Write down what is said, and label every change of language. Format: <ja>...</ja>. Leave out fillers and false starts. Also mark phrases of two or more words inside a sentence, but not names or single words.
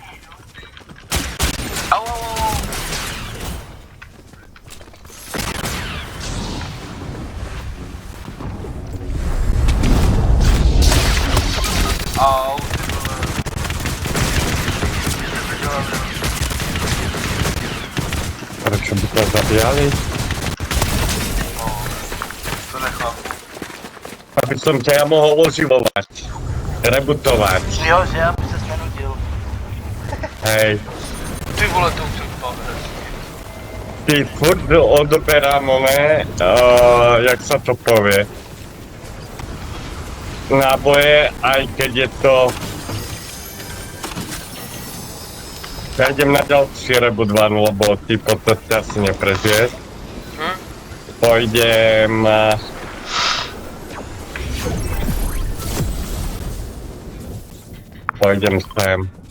<cs>Au, au, au. Au, ty vole.</cs> <sk>Prečo by to zabíjali?</sk> <cs>No, to nechápu.</cs> <sk>Aby som ťa ja mohol oživovať. Rebutovať.</sk> <cs>Jo, že já bych se nenudil.</cs> <sk>Hej.</sk> <cs>Ty vole, to už jsem pavel.</cs> <sk>Ty furt odoberám oné, jak sa to povie. Náboje, aj keď je to... Ja idem na ďalší rebut van, lebo ty po ceste asi neprežiješ. Pôjdem... Pôjdem sem.</sk>